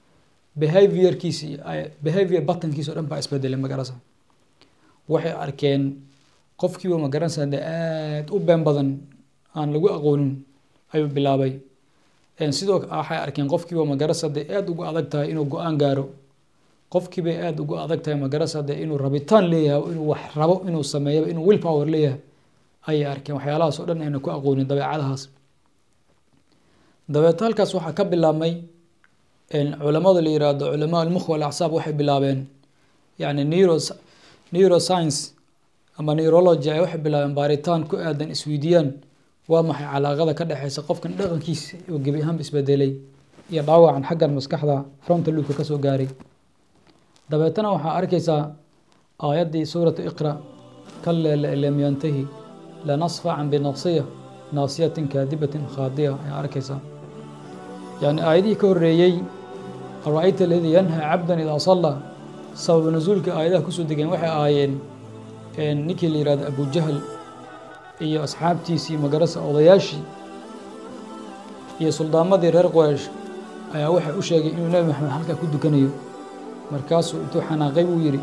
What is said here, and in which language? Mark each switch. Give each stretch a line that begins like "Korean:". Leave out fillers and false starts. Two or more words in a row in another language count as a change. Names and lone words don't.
English: behavior patternkiisa
Somali: oo dhan baa isbedelay magarasa waxay arkeen qofkii ma garanaysaa aad u been badan aan lagu aqoonin ayuu bilaabay sidoo waxay arkeen qofkii ma garanaysaa aad ugu adag tahay inuu go'aan gaaro qofkii bay aad ugu adag tahay ma garanaysaa inuu rabitaan leeyahay inuu wax rabo inuu sameeyo inuu
English: will power
Somali: leeyahay ay arkeen waxyaalahaas oo dhan ayna ku aqoonin dabeecadahaas dabeetalkaas waxa ka bilaabmay culimada la yiraahdo
Arabic: علماء المخ والأعصاب
Somali: waxay bilaabeen yani neuroscience ama neurology ay waxay bilaabeen baaritaan ku aadan isweydiiyaan waa maxay calaaqada ka dhaxaysa qofkan dhaqankiisa oo gebi ahaan isbedelay iyo dhaawacan xaggan maskaxda
English: frontal lobe
Somali: ka soo gaaray dabeetana waxa arkaysaa aayadii suurada iqra
Arabic: كلا لم ينته لنسفعا بناصية كاذبة خاطئة
Somali: ay arkaysaa yani aayadii ka horeeyay
Arabic: أرأيت الذي ينهى عبدا إذا صلى
Somali: sabab nuzulka aayadaha ku soo degeen waxay aayeen ninkii la yiraahdo Abu Jahl iyo asxaabtiisii magarasa odayaashii iyo suldaamadii reer Quraysh ayaa waxa uu sheegay inuu Nabi Maxamed halka ku dukanayo markaasuu intuu xanaaqay uu yiri